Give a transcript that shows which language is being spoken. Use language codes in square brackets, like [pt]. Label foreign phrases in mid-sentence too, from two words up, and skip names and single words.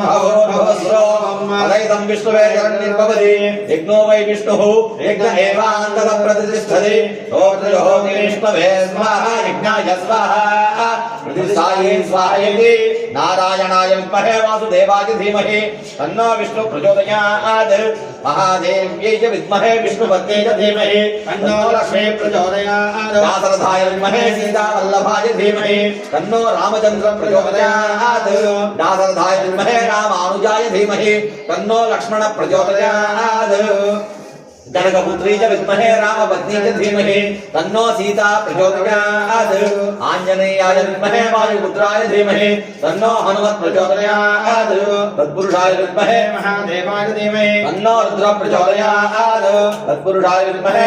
[sa] ब्रह्मोद्भवस्रोमं विष्णुवे जगन्निर्भवति यज्ञो वै विष्णुः यज्ञ एवान्तः प्रतिष्ठति ॐ विष्णवे स्वाहा यज्ञाय स्वाहा प्रतिष्ठायै स्वाहायति नारायणाय विद्महे वासुदेवाय धीमहि तन्नो विष्णु प्रचोदयात् महादेव्यै च विद्महे विष्णुपत्न्यै च धीमहि तन्नो लक्ष्मी प्रचोदयात् दाशरथाय विद्महे सीतावल्लभाय धीमहि तन्नो रामचन्द्रं प्रचोदयात् दाशरथाय विद्महे रामानुजाय धीमहि तन्नो लक्ष्मण प्रचोदयात् जनकपुत्री च विद्महे रामपत्नी च धीमहि तन्नो सीता प्रचोदयात् आञ्जनेयाय विद्महे वायुपुत्राय धीमहि तन्नो हनुमत् प्रचोदयात् तत्पुरुषाय विद्महे महादेवाय धीमहि तन्नो रुद्र प्रचोदयात् तत्पुरुषाय विद्महे